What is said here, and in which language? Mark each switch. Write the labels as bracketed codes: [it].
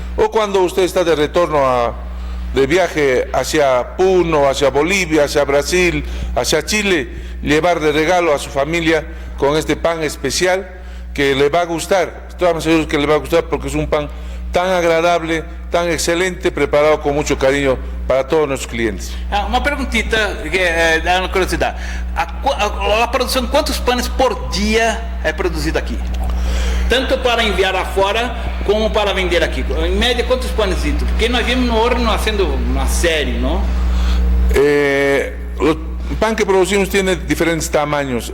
[es] O cuando usted está de retorno de viaje hacia Puno, hacia Bolivia, hacia Brasil, hacia Chile, llevar de regalo a su familia con este pan especial que le va a gustar. Estamos seguros que le va a gustar porque es un pan tan agradable, tan excelente, preparado con mucho cariño para todos nuestros clientes. [pt] Uma perguntita que dá uma curiosidade. A produção, quantos panes por dia é produzido aqui? Tanto para enviar afora como para vender aqui. Em média, quantos panes? Porque nós vimos no [es] horno haciendo [pt] uma série, ¿no? [es] El pan que producimos tiene diferentes tamaños.